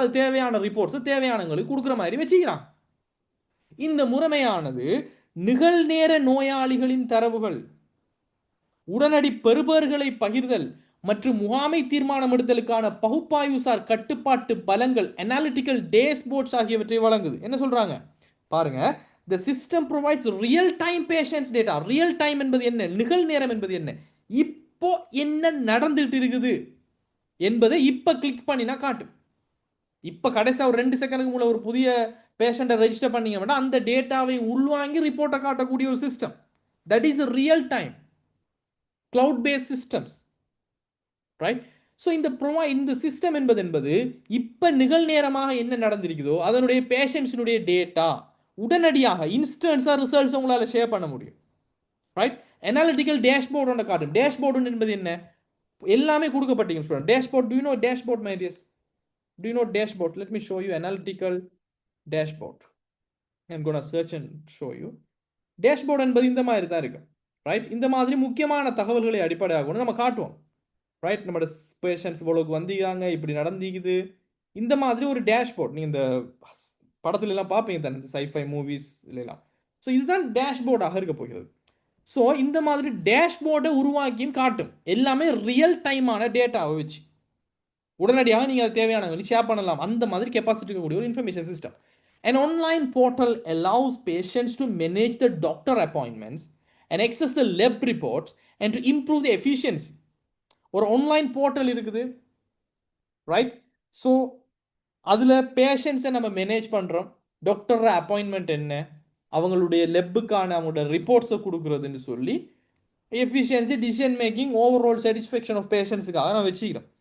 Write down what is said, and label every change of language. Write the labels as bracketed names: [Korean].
[Tamil] அது தேவையான ரிப்போர்ட்ஸ் தேவையானவங்களுக்கு கொடுக்குற மாதிரி வச்சுக்கிறான். இந்த முறைமையானது நிகழ்நேர நோயாளிகளின் தரவுகள், உடனடி பெறுபேறுகளை பகிர்தல் மற்றும் முகாமை தீர்மானம் எடுத்தலுக்கான பகுப்பாய்வுசார் கட்டுப்பாட்டு பலங்கள் அனாலிட்டிக்கல் டேஷ்போர்ட்ஸ் ஆகியவற்றை வழங்குது. என்ன சொல்றாங்க பாருங்க, [English] the system provides real time patients data. [Tamil] real time என்பது என்ன, நிகழ்நேரம் என்பது என்ன, இப்போ என்ன நடந்துட்டு இருக்குது என்பதை இப்ப கிளிக் பண்ணினா காட்டும். இப்ப கடைசியா ஒரு 2 செகண்டுக்கு முன்னாடி ஒரு புதிய பேஷண்ட்டை ரெஜிஸ்டர் பண்ணீங்கன்னா அந்த டேட்டாவை உள்வாங்கி ரிப்போர்ட்டை காட்டக்கூடிய ஒரு system. [English] That is real time cloud based systems, right? [Tamil] So இந்த சிஸ்டம் என்பது இப்ப நிகழ்நேரமாக என்ன நடந்திருக்குதோ அதனுடைய பேஷண்ட்ஸினுடைய டேட்டா உடனடியாக இன்ஸ்டன்ஸா ரிசல்ட்ஸ் உங்களால ஷேர் பண்ண முடியும், ரைட்? அனாலிட்டிக்கல் டேஷ்போர்ட் ஒன்று காட்டும். டேஷ்போர்டு என்பது என்ன, எல்லாமே கொடுக்கப்பட்டீங்க student. [English] Dashboard, do you know dashboard my dears? Do you know dashboard? Let me show you analytical dashboard. I'm going to search and show you. [Tamil] Dashboard என்பது இந்த மாதிரி தான் இருக்கு, ரைட்? இந்த மாதிரி முக்கியமான தகவல்களை அடிப்படையாக கொண்டு நம்ம காட்டுவோம், ரைட்? நம்மளோட பேஷண்ட்ஸ் இவ்வளவுக்கு வந்தீங்க, இப்படி நடந்திக்குது, இந்த மாதிரி ஒரு டேஷ்போர்ட். நீங்க இந்த படத்துல எல்லாம் பார்ப்பீங்க தானே, இந்த சைஃபை மூவிஸ் எல்லாம். ஸோ இதுதான் டேஷ்போர்டாக இருக்க போகிறது. ஸோ இந்த மாதிரி டேஷ்போர்டை உருவாக்கியும் காட்டும், எல்லாமே ரியல் டைமான டேட்டாவை வச்சு உடனடியாக நீங்கள் அது தேவையானவங்களுக்கு ஷேர் பண்ணலாம். அந்த மாதிரி கெப்பாசிட்டி இருக்கக்கூடிய ஒரு information system. [English] An online portal allows patients to manage the doctor appointments and access the lab reports and to improve the efficiency. [Tamil] ஒரு ஆன்லைன் போர்ட்டல் இருக்குது, ரைட்? ஸோ அதில் பேஷண்ட்ஸை நம்ம மேனேஜ் பண்ணுறோம். டாக்டர் அப்பாயின்மெண்ட் என்ன, அவங்களுடைய லெப்புக்கான அவங்களோட ரிப்போர்ட்ஸை கொடுக்குறதுன்னு சொல்லி efficiency, decision making, overall satisfaction of பேஷண்ட்ஸுக்காக நான் வச்சுக்கிறோம்.